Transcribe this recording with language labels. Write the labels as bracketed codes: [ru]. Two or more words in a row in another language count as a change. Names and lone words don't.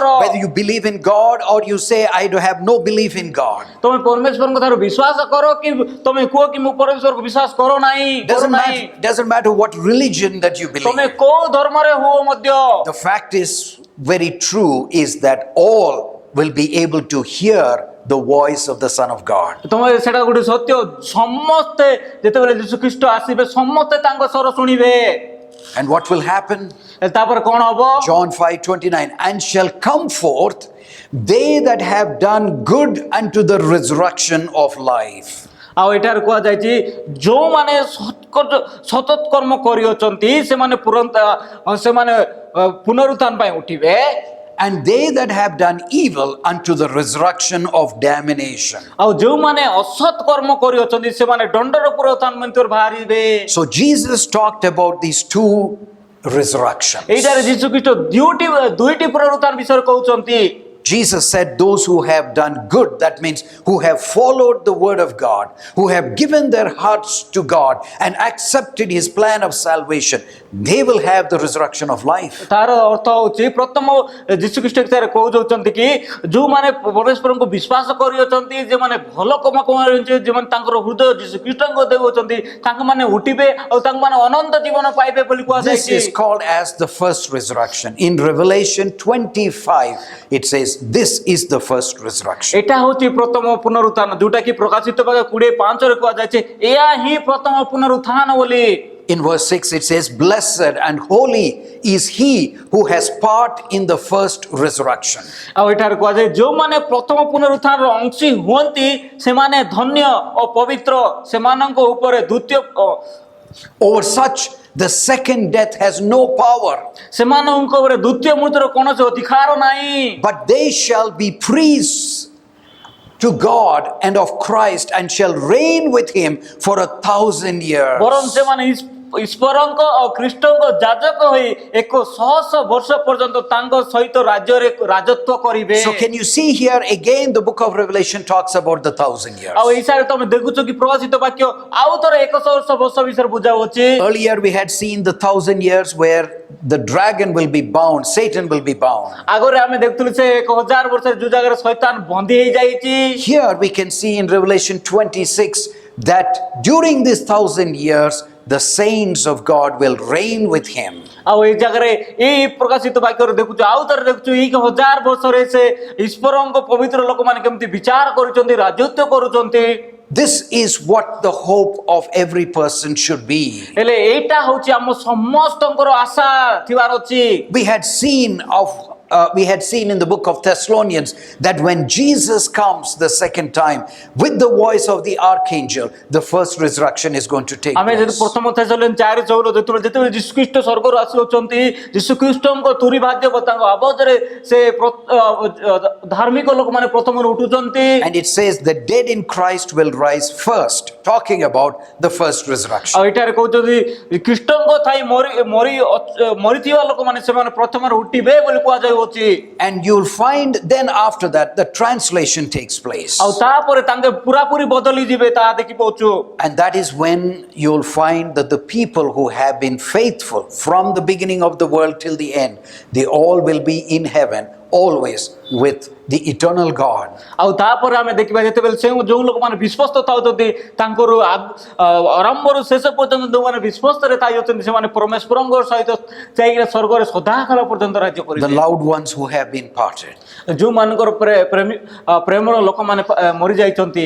[en] whether you believe in God or you say, I do have no belief in God. [or] ତମେ ପରମେଶ୍ୱରଙ୍କ ଠାରୁ ବିଶ୍ୱାସ କର କି ତମେ କୁହ କି ମୁଁ ପରମେଶ୍ୱରକୁ ବିଶ୍ୱାସ କରୁ ନାହିଁ [en] Doesn't matter what religion that you [or] ତମେ [en] believe. [or] କୋଉ ଧର୍ମରେ ହୁଅ ମଧ୍ୟ [en] The fact is very true is that all will be able to hear the voice of the Son of God. [or] ତମେ ସେଟା ଗୋଟେ ସତ୍ୟ ସମସ୍ତେ ଯେତେବେଳେ ଯୀଶୁଖ୍ରୀଷ୍ଟ ଆସିବେ ସମସ୍ତେ ତାଙ୍କ ସ୍ୱର ଶୁଣିବେ [en] And what will happen? [or] ତାପରେ କଣ ହବ [en] John 5:29, and shall come forth they that have done good unto the resurrection of life. [or] ଆଉ ଏଠାରେ କୁହାଯାଇଛି ଯେଉଁମାନେ ସତତ୍କର୍ମ କରିଅଛନ୍ତି ସେମାନେ ପୁନରୁତ୍ଥାନ ପାଇଁ ଉଠିବେ [en] And they that have done evil unto the resurrection of damnation. [or] ଆଉ ଯେଉଁମାନେ ଅସତ୍ କର୍ମ କରିଅଛନ୍ତି ସେମାନେ ଦଣ୍ଡର ପୁନରୁତ୍ଥାନ ମଧ୍ୟରୁ ବାହାରିବେ [en] So Jesus talked about these two resurrections. [or] ଏଇଠାରେ ଯୀଶୁଖ୍ରୀଷ୍ଟ ଦୁଇଟି ପୁନରୁତ୍ଥାନ ବିଷୟରେ କହୁଛନ୍ତି [en] Jesus said, those who have done good, that means who have followed the word of God, who have given their hearts to God and accepted his plan of salvation, they will have the resurrection of life. [or] ତାର ଅର୍ଥ ହେଉଛି ପ୍ରଥମ ଯୀଶୁଖ୍ରୀଷ୍ଟ କହୁଛନ୍ତି କି ଯେଉଁମାନେ ପରମେଶ୍ୱରଙ୍କୁ ବିଶ୍ୱାସ କରିଅଛନ୍ତି ଯେଉଁମାନେ ଭଲ କାମ କରୁଛନ୍ତି ଯେଉଁମାନେ ତାଙ୍କର ହୃଦୟ ଯୀଶୁଖ୍ରୀଷ୍ଟଙ୍କୁ ଦେଉଛନ୍ତି ତାଙ୍କମାନେ ଉଠିବେ ଆଉ ତାଙ୍କମାନେ ଅନନ୍ତ ଜୀବନ ପାଇବେ ବୋଲି [en] This [or] କୁହାଯାଇଛି [en] is called as the first resurrection. In Revelation 25, it says, this is the first resurrection. [or] ଏଟା ହେଉଛି ପ୍ରଥମ ପୁନରୁତ୍ଥାନ ଯୋଉଟା କି ପ୍ରକାଶିତ ଭାଗ 25:5 ରେ କୁହାଯାଇଛି ଏହା ହିଁ ପ୍ରଥମ ପୁନରୁତ୍ଥାନ ବୋଲି [en] In verse 6, it says, blessed and holy is he who has part in the first resurrection. [or] ଆଉ ଏଠାରେ କୁହାଯାଏ ଯେଉଁମାନେ ପ୍ରଥମ ପୁନରୁତ୍ଥାନର ଅଂଶୀ ହୁଅନ୍ତି ସେମାନେ ଧନ୍ୟ ଓ ପବିତ୍ର ସେମାନଙ୍କ ଉପରେ ଦ୍ୱିତୀୟ [en] Over such, the second death has no power, [or] ସେମାନଙ୍କ ଉପରେ ଦ୍ୱିତୀୟ ମୃତ୍ୟୁର କୌଣସି ଅଧିକାର ନାହିଁ [en] but they shall be priests to God and of Christ and shall reign with him for 1,000 years. [or] ବରଂ ସେମାନେ ଈଶ୍ୱରଙ୍କ ଓ ଖ୍ରୀଷ୍ଟଙ୍କ ଯାଜକ ହୋଇ 100 ବର୍ଷ ପର୍ଯ୍ୟନ୍ତ ତାଙ୍କ ସହିତ ରାଜ୍ୟରେ ରାଜତ୍ୱ କରିବେ [en] So can you see here again the book of Revelation talks about the 1,000 years. [or] ଆଉ ଏଇସାରେ ତମେ ଦେଖୁଛ କି ପ୍ରକାଶିତ ବାକ୍ୟ ଆଉ ଥରେ 100 ବର୍ଷ ବିଷୟରେ ବୁଝାଉଛି [en] Earlier we had seen the 1,000 years where the dragon will be bound, Satan will be bound. [or] ଆଗରେ ଆମେ ଦେଖୁଥିଲୁ ସେ 1000 ବର୍ଷରେ ଯୋଉ ଜାଗାରେ ଶୈତାନ ବନ୍ଦୀ ହେଇଯାଇଛି [en] Here we can see in Revelation 26 that during this 1,000 years the saints of God will reign with him. [or] ଆଉ ଏଇ ଜାଗାରେ ଏଇ ପ୍ରକାଶିତ ବାକ୍ୟରେ ଦେଖୁଛୁ ଆଉ ଥରେ ଦେଖୁଛୁ ଏଇ 1000 ବର୍ଷରେ ସେ ଈଶ୍ୱରଙ୍କ ପବିତ୍ର ଲୋକମାନେ କେମିତି ବିଚାର କରୁଛନ୍ତି ରାଜତ୍ୱ କରୁଛନ୍ତି [en] This is what the hope of every person should be. [or] ହେଲେ ଏଇଟା ହେଉଛି ଆମ ସମସ୍ତଙ୍କର ଆଶା ଥିବାର ଅଛି [en] We had seen in the book of Thessalonians that when Jesus comes the second time with the voice of the archangel, the first resurrection is going to take [or] ଆମେ ଯଦି [en] place. [or] ପ୍ରଥମ ଥେସଲୋନିଆନ 4:14 ଯେତେବେଳେ ଯୀଶୁଖ୍ରୀଷ୍ଟ ସ୍ୱର୍ଗରୁ ଆସୁଛନ୍ତି ଯୀଶୁଖ୍ରୀଷ୍ଟଙ୍କ ତୁରୀ ବାଦ୍ୟ ତାଙ୍କ ଆବାଜରେ ସେ ଧାର୍ମିକ ଲୋକମାନେ ପ୍ରଥମରୁ ଉଠୁଛନ୍ତି [en] And it says the dead in Christ will rise first, talking about the first resurrection. [or] ଆଉ ଏଠାରେ କହୁଛନ୍ତି ଖ୍ରୀଷ୍ଟଙ୍କ ଥାଇ ମରିଥିବା ଲୋକମାନେ ସେମାନେ ପ୍ରଥମରୁ ଉଠିବେ ବୋଲି କୁହାଯାଉଛି [en] And you'll find then after that the translation takes place. [or] ଆଉ ତାପରେ ତାଙ୍କେ ପୁରାପୁରି ବଦଳି ଯିବେ ତାହା ଦେଖି ପାଉଛୁ [en] And that is when you'll find that the people who have been faithful from the beginning of the world till the end, they all will be in heaven always with the eternal God. [or] ଆଉ ତାପରେ ଆମେ ଦେଖିବା ଯେତେବେଳେ ଯେଉଁ ଲୋକମାନେ ବିଶ୍ୱସ୍ତ ଥାଉଛନ୍ତି ତାଙ୍କର ଆରମ୍ଭରୁ ଶେଷ ପର୍ଯ୍ୟନ୍ତ ଯେଉଁମାନେ ବିଶ୍ୱସ୍ତରେ ଥାଇଛନ୍ତି ସେମାନେ ପରମେଶ୍ୱରଙ୍କ ସହିତ ଯାଇକିନା ସ୍ୱର୍ଗରେ ସଦାକାଳ ପର୍ଯ୍ୟନ୍ତ ରାଜ୍ୟ [en] The [or] କରିବେ। [en] loved ones who have been parted. [or] ଯେଉଁମାନଙ୍କର ପ୍ରେମର ଲୋକମାନେ ମରିଯାଇଛନ୍ତି,